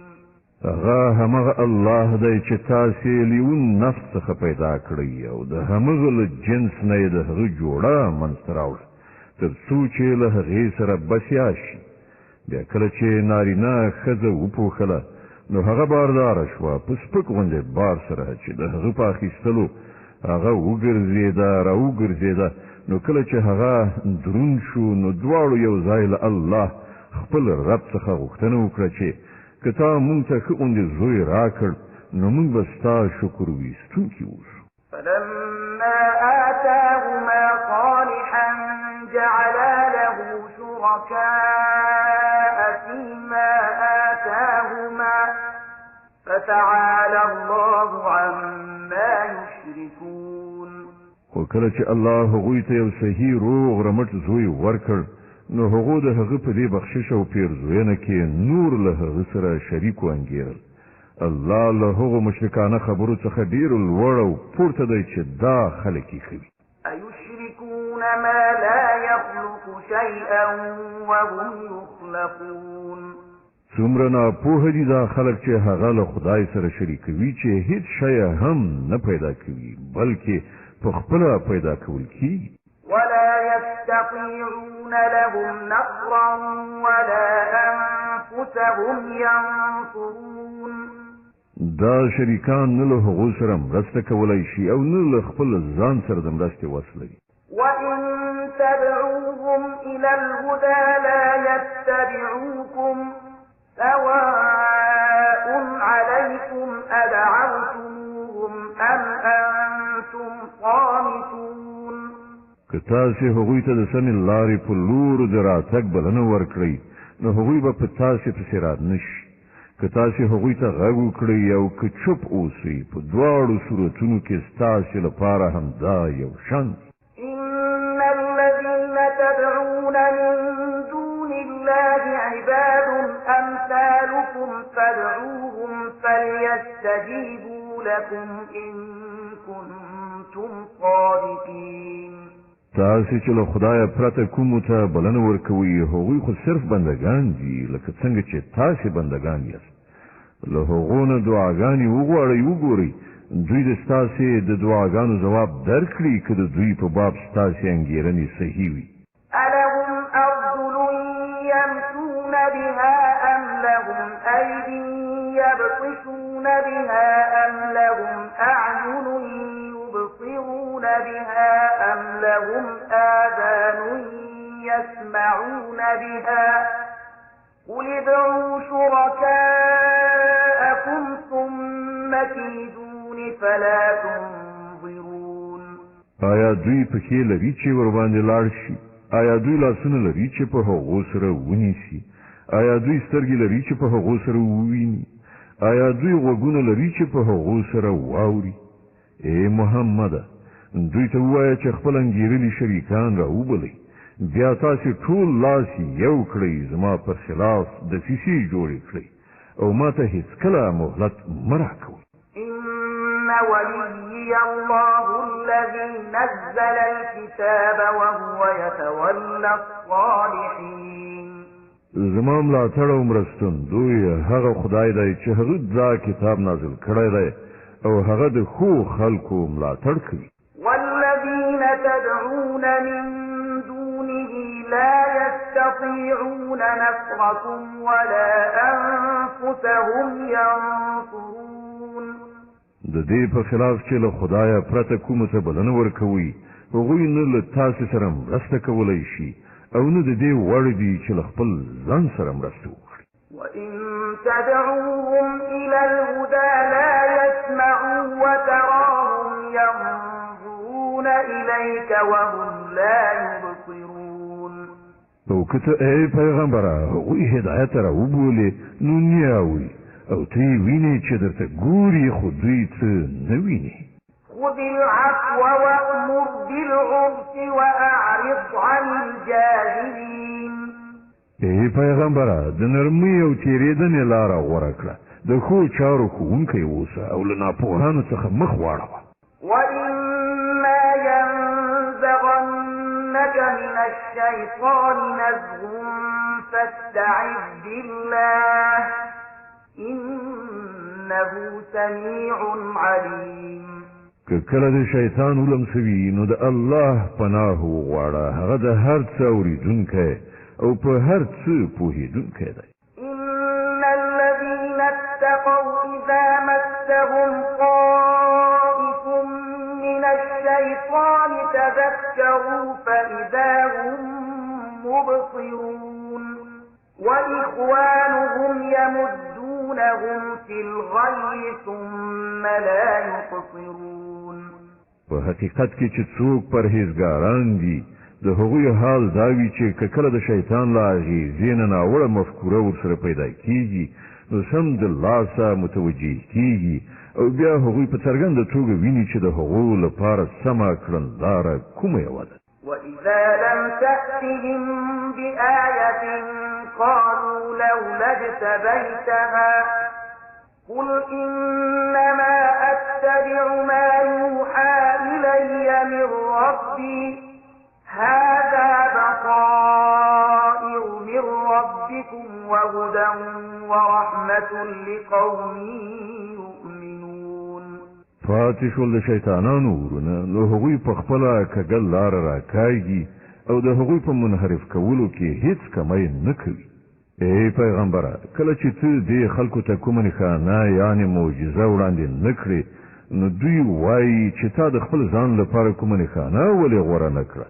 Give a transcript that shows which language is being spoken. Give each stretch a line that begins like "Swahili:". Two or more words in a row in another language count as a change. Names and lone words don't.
Pashto: همغه الله دی چې تاسې لیون نفس څخه پیدا کړی او د همغه له جنس نه یې د هغه جوړه منځته راوړه تر څو چې له هغې سره بسیا شي. بیا کله چې نارینه ښځه وپوښله نو هغه بارداره شوه په سپک غوندې بار سره چې د هغه په اخیستلو هغه راوګرځېده نو کله چې هغه دروند شو نو دواړو یو ځای له الله خپل رب څخه غوښتنه وکړه چې که تا مونږ ته ښه غوندې زوی راکړ نو مونږ به ستا شکر ویستونکي اوسو.
Arabic: فلما آتاهما صالحا جعلا له شركاء فيما آتاهما فتعالى الله عما يشركون.
Pashto: وکله چې الله هغوی ته یو صحیح روغ رمټ زوی ورکړ نو هغو د هغه په دې بخشش او پیرزوینه کې نور له هغه سره شریک وانګیرل. الله له هغو مشرکانه خبرو څخه ډیر لوړ او پورته دی چې دا خلک یې کوي.
Arabic: أيشركون ما لا يخلق شيئا وهم يخلقون.
Pashto: څومره ناپوهه دي دا خلک چې هغه له خدای سره شریکوي چې هیڅ شی هم نه پیدا کوي بلکې په خپله پیدا کول کیږي.
Arabic: ولا يستطيعون لهم نصرا ولا أنفسهم ينصرون.
Pashto: دا شریکان نه له هغو سره مرسته کولی شي او نه له خپل ځان سره د مرستې وس لري.
Arabic: وإن تدعوهم إلى الهدى لا يتبعوكم سواء عليكم أدعوتموهم أم أنتم صامتون.
Pashto: که تاسې هغوی ته د سمې لارې په لور د راتګ بلنه ورکړئ نو هغوی به په تاسې پسې رات نه شي. که تاسې هغوی ته غږ وکړئ او که چوپ اوسئ په دواړو صورتونو کې ستاسې لپاره همدا یو شان دي.
Arabic: إن الذين تدعون من دون الله عباد أمثالكم فادعوهم فليستجيبوا لكم إن كنتم صادقين.
Pashto: تاسې چې له خدایه پرته کومو ته بلنه ورکوئ هغوی خو صرف بندګان دي لکه څنګه چې تاسې بندګان یاست. له هغو نه دعاګانې وغواړئ وګورئ دوی د ستاسې د دعاګانو ځواب درکړي که د دوی په باب ستاسې انګېرنې صحیح وي.
Arabic: ألهم أرجل يمشون بها أم لهم أيدي يبطشون بها أم لهم أعين يبصرون بها أم لهم آذان يسمعون بها قل ادعوا شركاءكم ثم كيدون فلا تنظرون.
Pashto: آیا دوی پښې لري چې ورباندې لاړ شي؟ آیا دوی لاسونه لري چې په هغو سره ونیسي؟ آیا دوی سترګې لري چې په هغو سره وویني؟ آیا دوی غوږونه لري چې په هغو سره واوري؟ ای محمده دوی ته ووایه چې خپل انګېرلي شریکان راوبلئ بیا تاسې ټول لاس یو کړئ زما پر خلاف دسیسې جوړې کړئ او ما ته هیڅکله مهلت مه راکوئ.
Arabic: إن وليي الله الذي نزل الكتاب وهو يتولى الصالحين.
Pashto: زما ملاتړ او مرستندوی هغه خدای دی چې هغه دا کتاب نازل کړی دی او هغه د ښو خلکو ملاتړ کوي.
Arabic: والذين تدعون من دونه لا يستطيعون نصركم ولا أنفسهم ينصرون.
Pashto: د دې په خلاف چې له خدایه پرته کومه ته بلنه ورکوي هغوی نه له تاسې سره مرسته کولی شي او نه د دې وړ دي چې له خپل ځان سره مرسته وکړي.
Arabic: وإن تدعوهم إلى الهدى لا يسمعوا وتراهم ينظرون إليك وهم لا يبصرون.
Pashto: او که ته ای پیغمبره هغوی هدایت را وبولې نو نه اوري او ته یې وینې چې درته ګوري خو دوی څه نه ویني.
Arabic: خذ العفو وأمر بالعرف وأعرض عن الجاهلين.
Pashto: ای پیغمبره د نرمۍ او تېرېدنې لاره غوره کړه، د ښو چارو ښوونکی اوسه او له ناپوهانو څخه مخ واړوه.
Arabic: وإما ينزغنك من الشيطان نزغ فاستعذ بالله إنه سميع عليم.
Pashto: که کله د شیطان ولمسوي نو د الله پناه وغواړه، هغه د هر څه اورېدونکی او په هر څه پوهېدونکی دی.
Arabic: إن الذين اتقوا إذا مسهم طائف من الشيطان تذكروا فإذا هم مبصرون وإخوانهم يمدونهم في الغي ثم لا يقصرون.
Pashto: په حقیقت کې چې څوک پرهیزګاران دي د هغوی حال دا وي چې که کله د شیطان له اغېزې نه ناوړه مفکوره ورسره پیدا کېږي نو سمدلاسه متوجه کېږي او بیا هغوی په څرګنده توګه ویني چې د هغو لپاره سمه کړنلاره کومه یوه ده.
Arabic: وإذا لم تأتهم بآية قالوا لولا اجتبيتها قل إنما أتبع ما يوحى إلي من ربي هذا بصائر من ربكم وهدى ورحمة لقوم يؤمنون.
Pashto: پاتې شول د شیطانانو ورونه نو هغوی په خپله کږه لاره راکاږي او د هغوی په منحرف کولو کې هیڅ کمی نه کوي. ای پیغمبره کله چې ته دې خلکو ته کومه نښانه یعنې معجزه وړاندې نه کړې نو دوی وایي چې تا د خپل ځان لپاره کومه نښانه ولې غوره نه کړه.